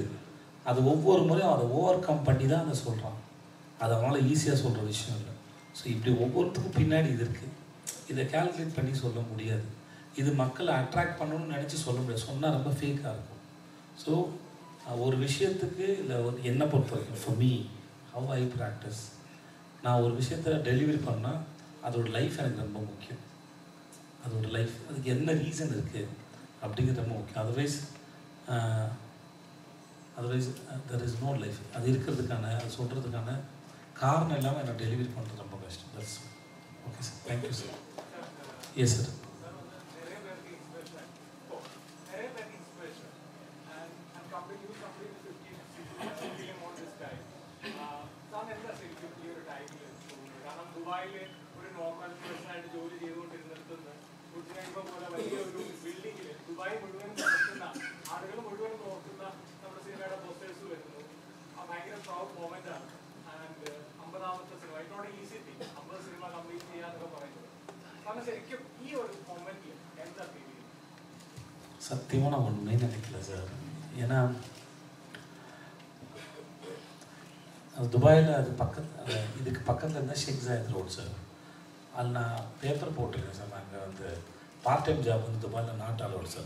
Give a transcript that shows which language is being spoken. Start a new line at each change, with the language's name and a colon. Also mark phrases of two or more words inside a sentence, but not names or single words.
Tamil: அது ஒவ்வொரு முறையும் அதை ஓவர் கம் பண்ணி தான் அதை சொல்கிறான். அது அவனால் ஈஸியாக சொல்கிற விஷயம் இல்லை. ஸோ இப்படி ஒவ்வொருத்துக்கும் பின்னாடி இது இருக்குது. இதை கால்குலேட் பண்ணி சொல்ல முடியாது. இது மக்களை அட்ராக்ட் பண்ணணும்னு நினச்சி சொல்ல முடியாது. சொன்னால் ரொம்ப ஃபேக்காக இருக்கும். ஸோ ஒரு விஷயத்துக்கு இல்லை என்னை பொறுத்த வரைக்கும்
English: for me how I practice,
Tamil: நான் ஒரு விஷயத்தை டெலிவரி பண்ணால் அதோட லைஃப் எனக்கு ரொம்ப முக்கியம். அதோட லைஃப் அதுக்கு என்ன ரீசன் இருக்குது அப்படிங்கிறது ரொம்ப முக்கியம்.
English: otherwise there is no life.
Tamil: அது இருக்கிறதுக்கான அது சொல்கிறதுக்கான காரணம் இல்லாமல் எனக்கு டெலிவரி பண்ணுறது ரொம்ப கஷ்டம்.
English: That's okay sir. Thank you sir. Yes sir.
Malayalam: ദുബായിലെ ഒരു
English: normal personആയിട്ട്
Malayalam: ജോലി ചെയ്തുകൊണ്ടിരുന്നിടത്തുനിന്ന് കുട്ടികൾ പോലെ വലിയൊരു ബിൽഡിങ്ങിൽ ദുബായ് മുഴുവൻ നോക്കുന്ന ആളുകൾ മുഴുവൻ നോക്കുന്ന നമ്മുടെ സിനിമയുടെ പോസ്റ്റേഴ്സ് വരുന്നു. ഭയങ്കര
English: proud moment
Malayalam: ആണ്. ആൻഡ് 50ാമത്തെ സിനിമ
English: it not easy thing
Malayalam: 50 സിനിമ കംപ്ലീറ്റ് ചെയ്യാന്നൊക്കെ പറയുന്നത്. കാരണം ശരിക്കും ഈ ഒരു മൊമെന്റിൽ എന്താ ഫീൽ ചെയ്യുന്നത്?
Tamil: சத்தியமாக நான் ஒன்றுமே நினைக்கல சார். ஏன்னா அது துபாயில் அது இதுக்கு பக்கத்தில் இருந்தால் ஷேக் ஜாயத் ரோட் சார். அதில் நான் பேப்பர் போட்டிருக்கேன் சார். நாங்கள் வந்து
English: part time job
Tamil: வந்து துபாயில்
English: not allowed
Tamil: சார்.